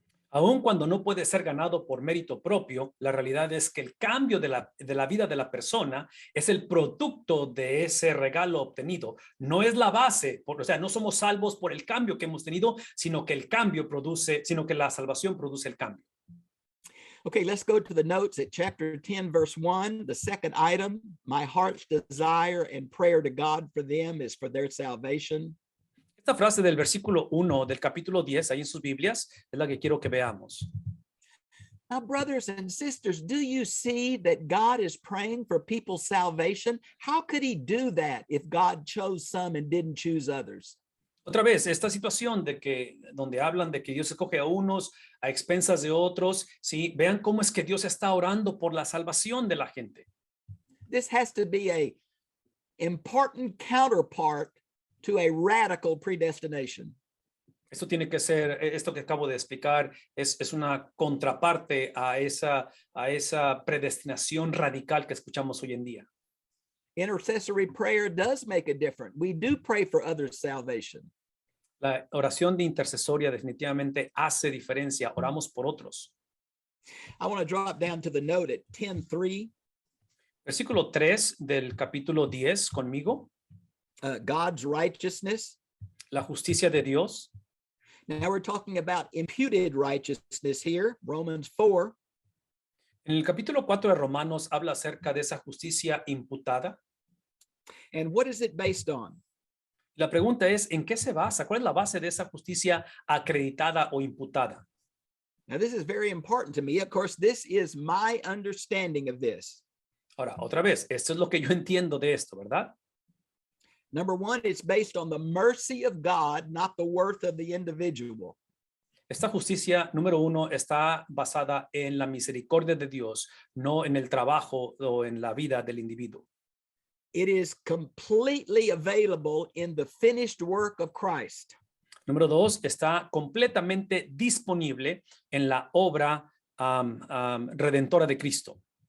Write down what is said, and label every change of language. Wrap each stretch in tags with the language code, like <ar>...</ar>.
<es>Aun cuando no puede ser ganado por mérito propio, la realidad es que el cambio de la vida de la persona es el producto de ese regalo obtenido. No es la base, o sea, no somos salvos por el cambio que hemos tenido, sino que la salvación produce el cambio.</es> <en>Okay, let's go to the notes at chapter 10, verse 1. The second item, my heart's desire and prayer to God for them is for their salvation.</en> <es>Esta frase del versículo 1 del capítulo 10, ahí en sus Biblias, es la que quiero que veamos.</es> <en>Now, brothers and sisters, do you see that God is praying for people's salvation? How could he do that if God chose some and didn't choose others?</en> <es>Otra vez, esta situación donde hablan de que Dios escoge a unos a expensas de otros, ¿sí? Vean cómo es que Dios está orando por la salvación de la gente.</es> <en>This has to be a important counterpart to a radical predestination.</en> <es>Esto tiene que ser, esto que acabo de explicar, es una contraparte a esa predestinación radical que escuchamos hoy en día.</es> <en>Intercessory prayer does make a difference. We do pray for others' salvation.</en> <es>La oración de intercesoria definitivamente hace diferencia. Oramos por otros.</es> <en>I want to drop down to the note at 10:3.</en> <es>Versículo 3 del capítulo 10 conmigo.</es> <en>God's righteousness.</en> <es>La justicia de Dios.</es> <en>Now we're talking about imputed righteousness here, Romans 4.</en> <es>En el capítulo 4 de Romanos habla acerca de esa justicia imputada.</es> <en>And what is it based on?</en> <es>La pregunta es, ¿en qué se basa? ¿Cuál es la base de esa justicia acreditada o imputada?</es> <en>Now, this is very important to me. Of course, this is my understanding of this.</en> <es>Ahora, otra vez, esto es lo que yo entiendo de esto, ¿verdad?</es> <en>Number one, it's based on the mercy of God, not the worth of the individual.</en> <es>Esta justicia, número uno, está basada en la misericordia de Dios, no en el trabajo o en la vida del individuo.</es> <en>It is completely available in the finished work of Christ.</en> <es>Número dos, está completamente disponible en la obra redentora de Cristo.</es>